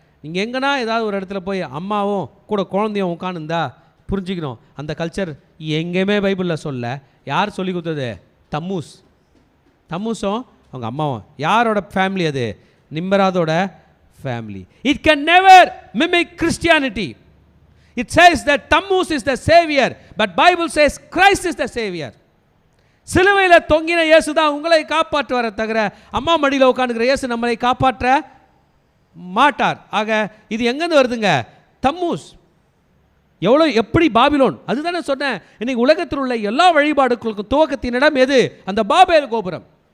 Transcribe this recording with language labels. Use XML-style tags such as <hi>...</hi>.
<ta>நீங்கள் எங்கன்னா ஏதாவது ஒரு இடத்துல போய் அம்மாவும் கூட குழந்தையும் உட்காந்துருந்தா புரிஞ்சுக்கணும், அந்த கல்ச்சர் எங்கேயுமே பைபிளில் சொல்ல. யார் சொல்லி கொடுத்தது? தம்மூஸ். தம்மூஸும் அவங்க அம்மாவும். யாரோட ஃபேமிலி அது? நிம்ராதோட family.</ta> <en>It can never mimic Christianity. It says that Tammuz is the savior, but Bible says Christ is the savior.</en> <ta>சிலுவையில் தொங்கின இயேசு தான் உங்களை காப்பாற்றுவார தவிர அம்மா மடியில் உட்காந்துக்கிற இயேசு நம்மளை காப்பாற்ற மாட்டார். ஆக இது எங்கேருந்து வருதுங்க? தம்மூஸ். எவ்வளோ எப்படி பாபிலோன், அதுதானே சொன்னேன். இன்னைக்கு உலகத்தில் உள்ள எல்லா வழிபாடுகளுக்கும் துவக்கத்தின் இடம் எது? அந்த பாபேல் கோபுரம்.</ta>